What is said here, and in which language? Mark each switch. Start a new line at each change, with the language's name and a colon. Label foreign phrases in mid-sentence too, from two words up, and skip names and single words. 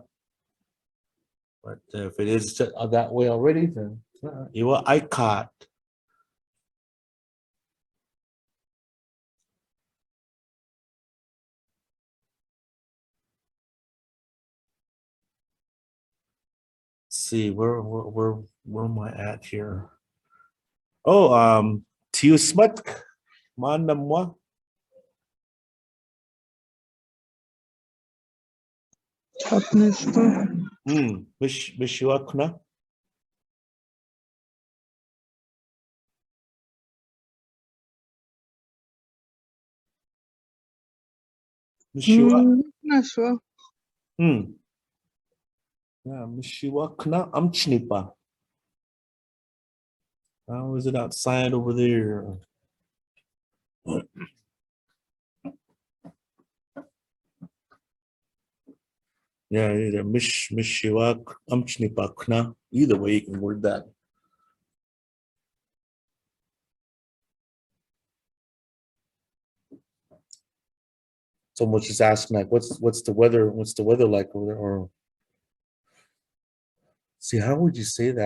English: But if it is that way already, then aykáat. See where am I at here?
Yakama: Oh, tiusmat manamwa. Mishiwa kʷná. Mishiwa. Yeah, mishiwa kʷná ámčnipa.
English: How is it outside over there?
Yakama: Yeah, either mishiwa ámčnipa kʷná.
English: Either way you can word that. Someone's just asking like, what's the weather? What's the weather like over there? Or see, how would you say that?